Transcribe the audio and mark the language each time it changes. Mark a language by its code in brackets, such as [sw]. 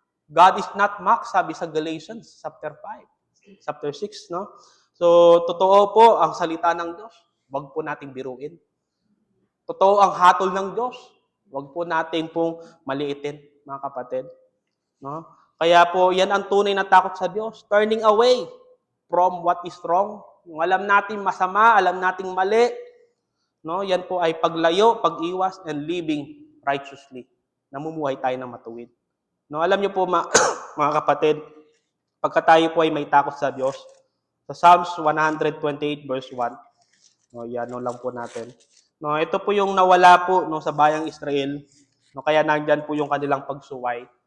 [en] God is not mocked, [tl] sabi sa [en] Galatians chapter 5, chapter 6. [tl] So, totoo po ang salita ng Diyos. Wag po nating biruin. Totoo ang hatol ng Diyos. Wag po natin pong maliitin, mga kapatid. Kaya po, yan ang tunay na takot sa Diyos. [en] Turning away from what is wrong. [tl] Yung alam natin masama, alam natin mali, No, yan po ay paglayo, pag-iwas, [en] and living righteously. [tl] Namumuhay tayo ng matuwid. No, alam niyo po mga kapatid, pagka tayo po ay may takot sa Diyos, sa Psalms 128 verse 1, no, yan no lang po natin. No, ito po yung nawala po no sa bayang Israel. No, kaya nandiyan po yung kanilang pagsuway.